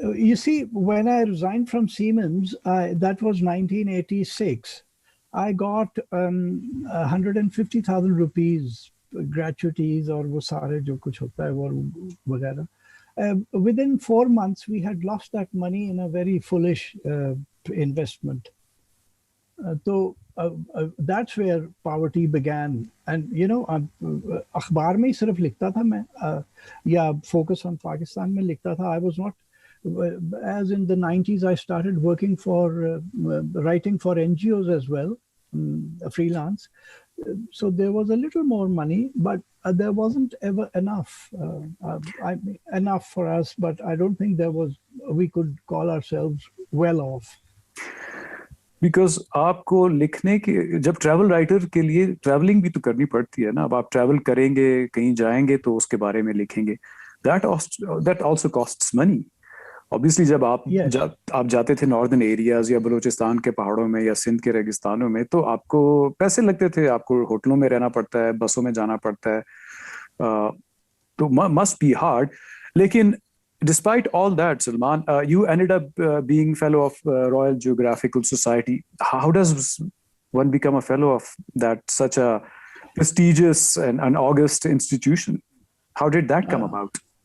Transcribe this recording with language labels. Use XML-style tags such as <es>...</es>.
<en>You see, when I resigned from Siemens, that was 1986. I got 150,000 rupees gratuities</en> <ur>اور وہ سارے جو کچھ ہوتا ہے وہ وغیرہ.</ur> <en>Within 4 months, we had lost that money in a very foolish investment. So that's where poverty began. And</en> <ur>اخبار میں ہی صرف لکھتا تھا میں, یا فوکس آن پاکستان میں لکھتا تھا.</ur> <en>I was not, as in the 90s I started working for writing for NGOs as well, freelance. So there was a little more money, but there wasn't ever enough enough for us. But I don't think we could call ourselves well off.</en> <ur>Because آپ کو لکھنے کے جب travel writer کے لیے travelling بھی تو کرنی پڑتی ہے نا. اب آپ ٹریول کریں گے, کہیں جائیں گے تو اس کے بارے میں لکھیں گے.</ur> <en>That also costs money.</en> <ur>Obviously جب آپ جاتے تھے ناردرن ایریاز یا بلوچستان کے پہاڑوں میں یا سندھ کے ریگستانوں میں, تو آپ کو پیسے لگتے تھے, آپ کو ہوٹلوں میں رہنا پڑتا ہے, بسوں میں جانا پڑتا ہے, تو</ur> <en>must be hard. لیکن despite all that, Salman, you ended up being fellow of Royal Geographical Society. How does one become a fellow of such a prestigious and august institution? How did that come about?</en>